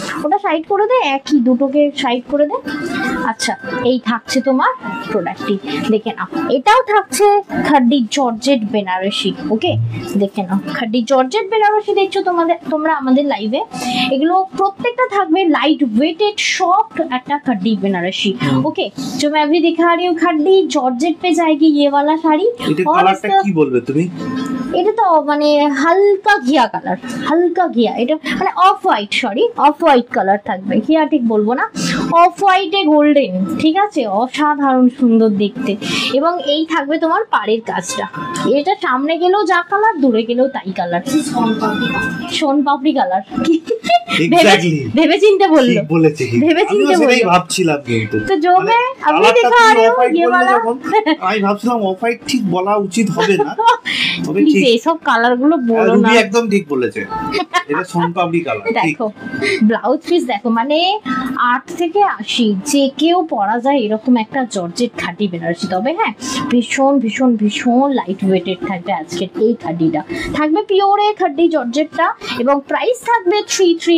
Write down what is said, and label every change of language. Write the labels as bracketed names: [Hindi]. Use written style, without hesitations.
[Bangla] ওটা সাইড করে দে, একই দুটোকে সাইড করে দে। আচ্ছা, এই থাকছে তোমার প্রোডাক্টটি, দেখে নাও। এটাও থাকছে খাড্ডি জর্জেট বেনারসি। ওকে, দেখে নাও, খাড্ডি জর্জেট বেনারসি দেখছো তোমরা আমাদের লাইভে। এগুলো প্রত্যেকটা থাকবে লাইট ওয়েটেড সফট একটা খাড্ডি বেনারসি। [Hindi] ओके, जो मैं अभी दिखा रही हूँ खड्डी जॉर्जेट पे जाएगी ये वाला शाड़ी। [Bangla] এটা কালারটা কি বলবে তুমি? এটা তো মানে হালকা ঘিয়া কালার, হালকা ঘিয়া, এটা মানে off white, sorry off white colour থাকবে, ঘিয়া ঠিক বলবো না, অফ হোয়াইটে গোল্ডেন, ঠিক আছে, অসাধারণ সুন্দর দেখতে। এবং এই থাকবে তোমার পাড়ের কাজটা, এটা সামনে গেলেও যা কালার, দূরে গেলেও তাই কালার, সোন পাপড়ি কালার। [English] exactly [Bangla] ভেবে চিন্তে বললো, ঠিক বলেছে, ভেবে চিন্তে আমি বললো। ভাবছিলাম কিন্তু [Hindi] তো जो मैं अभी दिखा रही हूँ ये वाला, [Bangla] আমি ভাবছিলাম অফ হোয়াইট ঠিক বলা উচিত হবে না, তবে ঠিক এইসব কালার গুলো বলো না। রুবি একদম ঠিক বলেছে, এটা সোনপাপড়ি কালার। ঠিক, দেখো ব্লাউজ পিস দেখো, মানে 8 থেকে 80 যে কেউ পরা যায় এরকম একটা জর্জেট খাঁটি বেনারসি। তবে হ্যাঁ, ভীষণ ভীষণ ভীষণ লাইট ওয়েটেড থাকবে আজকের এই খাঁটিটা, থাকবে পিওরে খাঁটি জর্জেটটা, এবং প্রাইস থাকবে 3390